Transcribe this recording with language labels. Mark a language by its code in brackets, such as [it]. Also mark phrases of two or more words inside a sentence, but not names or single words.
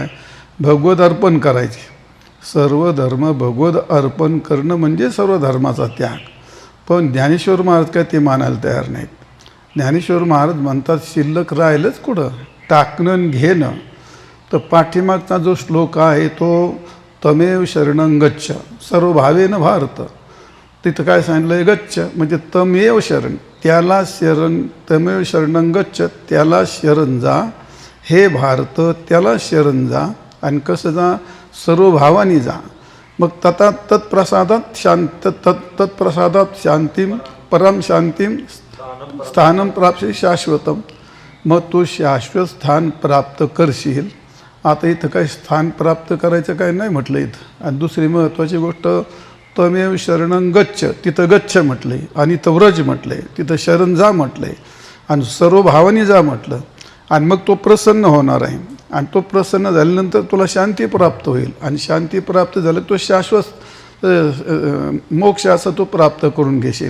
[mr] भगवद अर्पण करायचे. सर्व धर्म भगवद अर्पण करणं म्हणजे सर्व धर्माचा त्याग. पण ज्ञानेश्वर महाराज काय ते मानायला तयार नाहीत. ज्ञानेश्वर महाराज म्हणतात, शिल्लक राहिलंच कुठं? टाकणं घेणं. तर पाठीमागचा जो श्लोक आहे तो [sa] तमेव शरणं गच्छ सर्व भावेन भारत. [mr] तिथं काय सांगितलं आहे? गच्छ म्हणजे तमेव शरण, त्याला शरण. [sa] तमेव शरणं गच्छ, [mr] त्याला शरण जा. हे भारत, त्याला शरण जा. आणि कसं जा? सर्व भावानी जा. [sa] मग तत्प्रसादात शांतीम परम शांतीम स्थानं प्राप्ती शाश्वतम. [mr] मग तो शाश्वत स्थान प्राप्त करशील. आता इथं काही स्थान प्राप्त करायचं काय नाही म्हटलं इथं. आणि दुसरी महत्त्वाची गोष्ट, [sa] तमेव शरणं गच्छ, [mr] तिथं गच्छ म्हटलं आहे, आणि इथं व्रज म्हटलं आहे, तिथं शरण जा म्हटलं आहे, आणि सर्व भावानी जा म्हटलं. आणि मग तो प्रसन्न होणार आहे. आणि तो प्रसन्न झाल्यानंतर तुला शांती प्राप्त होईल. आणि शांती प्राप्त झालं तो शाश्वत मोक्ष असं तो प्राप्त करून घेशील.